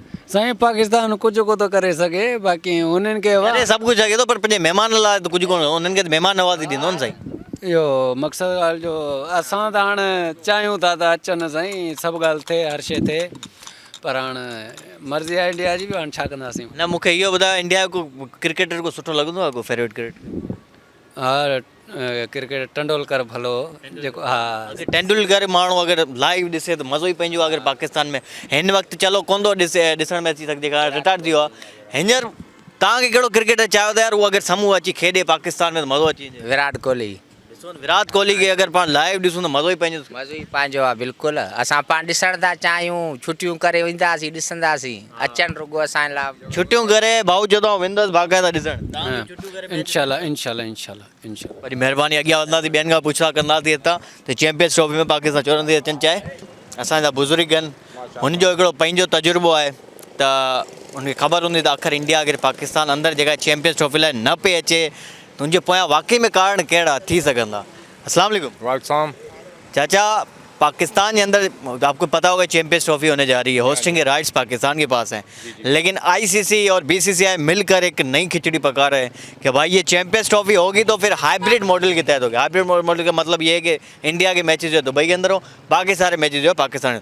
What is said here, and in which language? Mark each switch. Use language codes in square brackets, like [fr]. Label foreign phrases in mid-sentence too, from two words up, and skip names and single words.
[sd] साईं पाकिस्तान कुझु को थो करे सघे, बाक़ी उन्हनि खे अरे सभु कुझु लॻे थो, पर पंहिंजे महिमान लाइ त कुझु कोन, उन्हनि खे त महिमान नवाज़ी ॾींदो न साईं। इहो मक़सदु ॻाल्हि जो असां त हाणे चाहियूं था त अचनि साईं, सभु ॻाल्हि थिए, हर शइ थिए, पर हाणे मर्ज़ी आहे इंडिया जी बि, हाणे छा कंदासीं। न मूंखे इहो ॿुधायो, इंडिया को क्रिकेटर को सुठो लॻंदो आहे को [en] favourite cricket? [sd] हा, क्रिकेट तेंदुलकर भलो जेको, हा तेंदुलकर माण्हू अगरि लाइव ॾिसे त मज़ो ई पंहिंजो आहे। अगरि पाकिस्तान में हिन वक़्तु चलो कोन थो ॾिसण में अची सघे, रिटायर थी वियो आहे, हींअर तव्हांखे कहिड़ो क्रिकेटर चाहियो त यार उहो अगरि साम्हूं अची खेॾे पाकिस्तान में त मज़ो अची वञे? विराट कोहली। विराट कोहली के अगर पाण लाइव ॾिसूं त मज़ो ई पंहिंजो मज़ो ई पंहिंजो आहे बिल्कुलु असां पाण ॾिसण था चाहियूं छुटियूं करे वेंदासीं ॾिसंदासीं अचनि रुॻो असांजे लाइ छुट्टियूं करे भाऊ जॾहिं वेंदुसि बाक़ाइदा ॾिसण इंशाल्लाह इंशाल्लाह इंशाल्लाह इंशाल्लाह वरी महिरबानी अॻियां वधंदासीं ॿियनि खां पुछा कंदासीं हितां त चैंपियंस ट्रॉफी में पाकिस्तान चवंदी अचनि चाहे असांजा बुज़ुर्ग आहिनि हुनजो हिकिड़ो पंहिंजो तजुर्बो आहे त हुनखे ख़बर हूंदी त आख़िर इंडिया अगरि पाकिस्तान अंदरि जेका चैंपियंस ट्रॉफी लाइ न पई अचे त हुनजे पोयां वाक़ई में कारण कहिड़ा थी सघंदा। [ar] السلام عليكم. वालेकुम। [ur] چاچا پاکستان کے اندر آپ کو پتہ ہوگا چیمپئنز ٹرافی ہونے جا رہی ہے، ہوسٹنگ کے رائٹس پاکستان کے پاس ہیں، لیکن آئی سی سی اور بی سی سی آئی مل کر ایک نئی کھچڑی پکا رہے ہیں کہ بھائی یہ چیمپئنز ٹرافی ہوگی تو پھر [en] hybrid model [ur] کے تحت ہوگی. [en] hybrid model [ur] کا مطلب یہ ہے کہ انڈیا کے میچز جو ہے دبئی کے اندر ہو، باقی سارے میچز جو ہے پاکستان.